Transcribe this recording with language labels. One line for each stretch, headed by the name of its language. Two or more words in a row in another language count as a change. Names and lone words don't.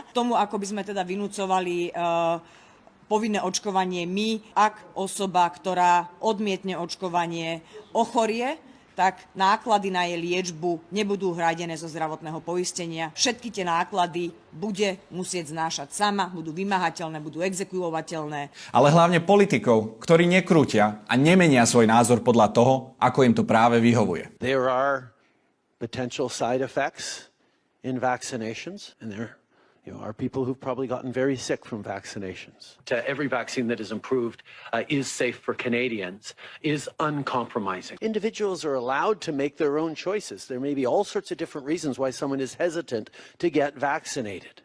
Slovak: Tomu, ako by sme teda vynúcovali povinné očkovanie my, ak osoba, ktorá odmietne očkovanie, ochorie, tak náklady na jej liečbu nebudú hradené zo zdravotného poistenia. Všetky tie náklady bude musieť znášať sama, budú vymáhateľné, budú exekuovateľné. Ale hlavne politikov, ktorí nekrútia a nemenia svoj názor podľa toho, ako im to práve vyhovuje.
English: There are potential side effects in vaccinations, and there are people who've probably gotten very sick from vaccinations. Every vaccine that is approved is safe for Canadians, is uncompromising. Individuals are allowed to make their own choices. There may be all sorts of different reasons why someone is hesitant to get vaccinated.